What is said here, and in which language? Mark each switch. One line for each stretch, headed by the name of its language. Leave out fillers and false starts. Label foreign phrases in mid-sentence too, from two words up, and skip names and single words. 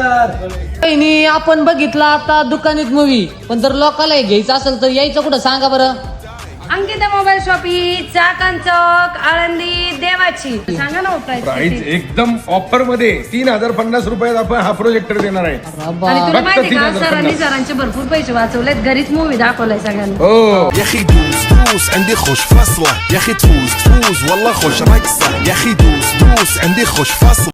Marathi: वहिनी, आपण बघितला आता दुकानीत मूवी, पण जर लोकांना घ्यायचं असेल तर यायचं कुठं सांगा बरं? अंकिता मोबाईल शॉप ही चाकण चौक, आळंदी, देवाची. सांगा ना प्राइस प्राइस. एकदम ऑफर मध्ये 3050 रुपयात आपण हा प्रोजेक्टर देणार आहे. आणि तुला फक्त माहिती का, 3050. सरांचे भरपूर पैसे वाचवलेत. घरीच मूवी दाखवलाय सगळ्यांना. हो.
Arabic: يا اخي دوس دوس عندي خوش فصلة يا اخي تفوز تفوز والله خوش رقصة يا اخي دوس دوس عندي خوش فصلة